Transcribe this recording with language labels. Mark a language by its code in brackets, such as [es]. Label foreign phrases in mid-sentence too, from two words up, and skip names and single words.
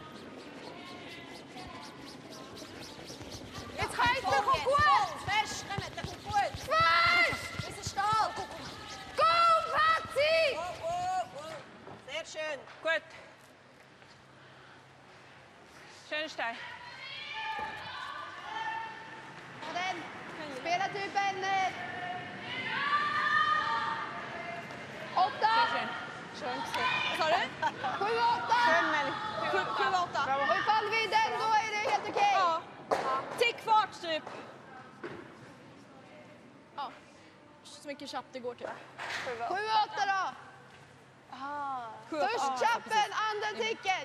[de] Jetzt kommt es, kommt gut. Fest, kommt, der kommt gut. Fest. Bis Stahl. Go, Patzi. Sehr schön. Gut. Schön Stein. [sv] Och den. Spela typen. 8. [de] Sehr schön. Schön gesehen. [sv] Vad sa du? 7, 8. [de] Schön, Melli. 7, 8. [sv] Och ifall vi den, då är det helt okej. Ja. Tick fart typ. Ja. Så mycket chapp det går till. 7, 8 då. Först chappen, andra ticken.